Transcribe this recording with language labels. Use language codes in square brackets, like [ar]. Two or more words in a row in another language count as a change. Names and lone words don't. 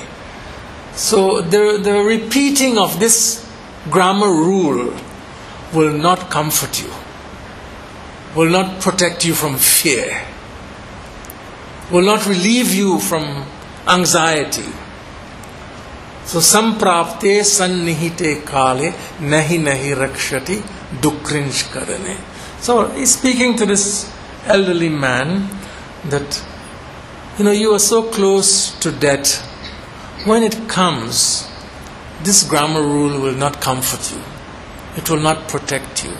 [en] So the repeating of this grammar rule will not comfort you, will not protect you from fear, will not relieve you from anxiety. [sa] So सम्प्राप्ते सन्निहिते काले नहि नहि रक्षति डुकृञ् करणे. [en] So he's speaking to this elderly man that, you are so close to death. When it comes, this grammar rule will not comfort you. It will not protect you.